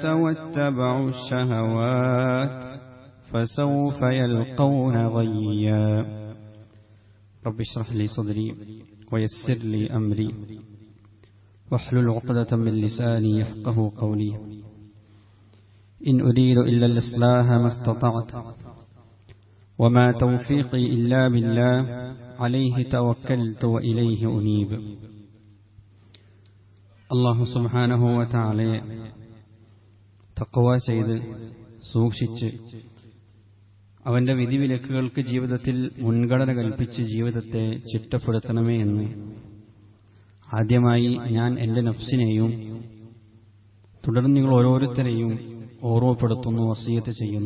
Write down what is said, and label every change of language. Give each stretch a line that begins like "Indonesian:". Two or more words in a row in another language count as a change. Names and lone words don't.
Arabic: واتبعوا الشهوات فسوف يلقون غيا رب اشرح لي صدري ويسر لي أمري واحلل عقدة من لساني يفقه قولي إن أريد إلا الإصلاح ما استطعت وما توفيقي إلا بالله عليه توكلت وإليه أنيب الله سبحانه وتعالى
Malayalam: തഖ്വ ചെയ്ത് സൂക്ഷിച്ച് അവന്റെ വിധിവിലക്കുകൾക്ക് ജീവിതത്തിൽ മുൻഗണന കൽപ്പിച്ച് ജീവിതത്തെ ചിട്ടപ്പെടുത്തണമേ എന്ന് ആദ്യമായി ഞാൻ എൻ്റെ നഫ്സിനെയും തുടർന്ന് നിങ്ങൾ ഓരോരുത്തരെയും ഓർമ്മപ്പെടുത്തുന്നു, വസിയത്ത് ചെയ്യുന്നു.